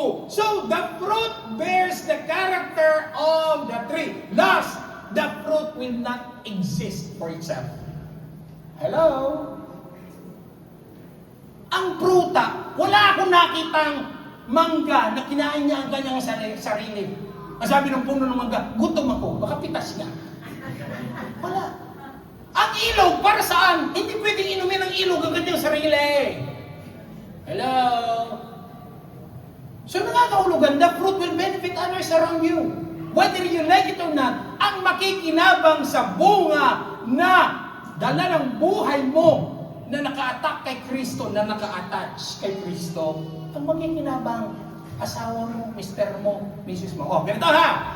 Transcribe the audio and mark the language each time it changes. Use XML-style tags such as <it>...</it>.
<en>So the fruit bears the character of the tree. Thus, the fruit will not exist for itself. Hello?</en> <tl>Ang pruta, wala akong nakitang mangga na kinain niya ang kanyang sarili. Ang sabi ng puno ng mangga, gutom ako, baka pitas niya. Wala. Ang ilog, para saan? Hindi pwedeng inumin ng ilog ang kanyang sarili. Hello? So nakakahulugan,</tl> <en>the fruit will benefit others around you. Whether you like it or not,</en> <tl>ang makikinabang sa bunga na dala ng buhay mo na naka-attack kay Kristo, na naka-attach kay Kristo, ang makikinabang asawa mo, mister mo, misis mo. Ganito ha!</tl>